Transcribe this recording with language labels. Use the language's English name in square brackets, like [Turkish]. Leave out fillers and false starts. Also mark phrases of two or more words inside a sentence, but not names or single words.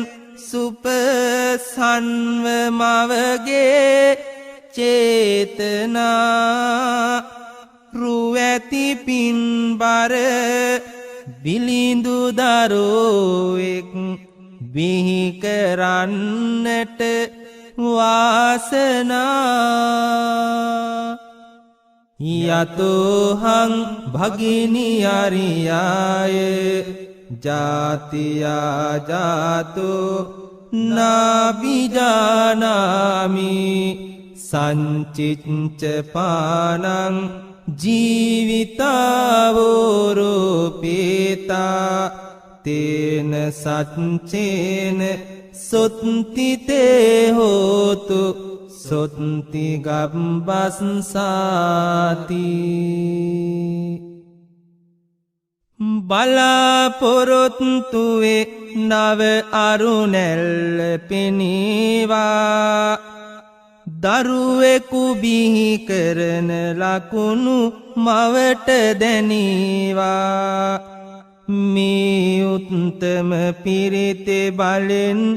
[Sinhala] සුපසන්ව මවගේ චේතනා රුවැති පින්බර බිලිඳු දරුවෙක් බිහි කරන්නට [Pali] වාසනා යතෝහං භගිනි අරියාය ජාතියා ජාතෝ නාබිජානාමි සංචිච්ච පානං ජීවිතාවෝරෝපේතා තේන සච්චේන සොත්තිතේ හෝතු සොත්ති [Sinhala] ගබ්බස්සාති බලාපොරොත්තුවේ නව අරුණැල්ල පෙනීවා දරුවෙකු බිහි කරන ලකුණු මවට දැනීවා මේ උත්තම පිරිතේ බලෙන්